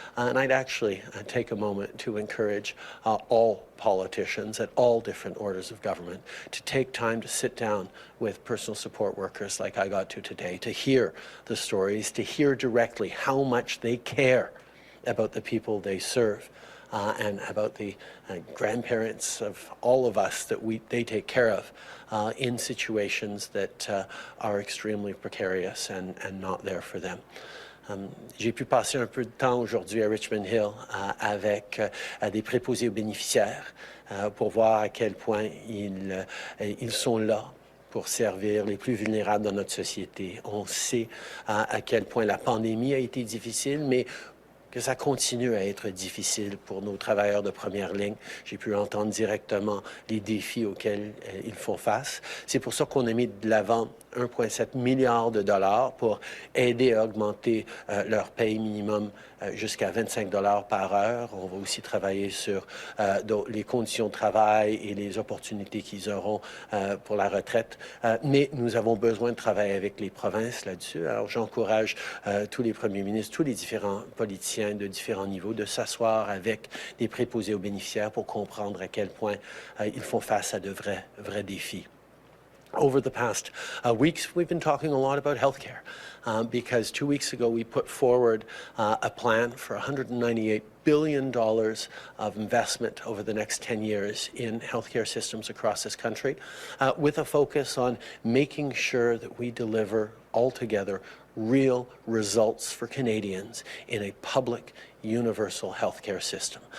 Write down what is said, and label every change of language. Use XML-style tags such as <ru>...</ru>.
<en>And I'd actually take a moment to encourage all politicians at all different orders of government to take time to sit down with personal support workers like I got to today, to hear the stories, to hear directly how much they care about the people they serve. And about the grandparents of all of us that they take care of in situations that are extremely precarious and not there for them.</en> <fr>J'ai pu passer un peu de temps aujourd'hui à Richmond Hill avec des préposés aux bénéficiaires pour voir à quel point ils sont là pour servir les plus vulnérables dans notre société. On sait à quel point la pandémie a été difficile, mais que ça continue à être difficile pour nos travailleurs de première ligne. J'ai pu entendre directement les défis auxquels ils font face. C'est pour ça qu'on a mis de l'avant 1,7 milliard de dollars pour aider à augmenter leur paye minimum jusqu'à 25 dollars par heure. On va aussi travailler sur les conditions de travail et les opportunités qu'ils auront pour la retraite. Mais nous avons besoin de travailler avec les provinces là-dessus. Alors j'encourage tous les premiers ministres, tous les différents politiciens de différents niveaux de s'asseoir avec des préposés aux bénéficiaires pour comprendre à quel point ils font face à de vrais défis.</fr> <en>Over the past weeks, we've been talking a lot about healthcare because 2 weeks ago we put forward a plan for $198 billion of investment over the next 10 years in healthcare systems across this country, with a focus on making sure that we deliver altogether real results for Canadians in a public, universal healthcare system.</en>